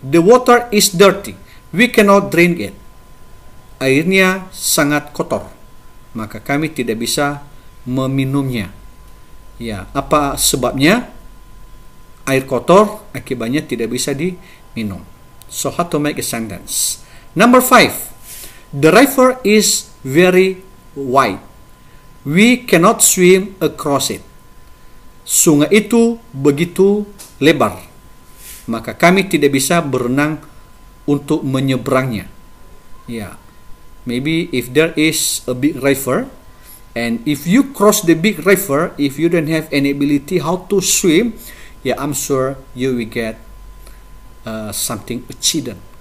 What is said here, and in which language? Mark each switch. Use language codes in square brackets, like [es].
[en] The water is dirty. We cannot drink it. [id] Airnya sangat kotor, maka kami tidak bisa meminumnya. Ya, apa sebabnya? Air kotor, akibatnya tidak bisa diminum. [en] So how to make a sentence? Number 5. The river is very wide. We cannot swim across it. [id] Sungai itu begitu lebar, maka kami tidak bisa berenang untuk menyeberangnya. [en] Ya, maybe if there is a big river, and if you cross the big river, if you don't have any ability how to swim, yeah, I'm sure you will get something accident.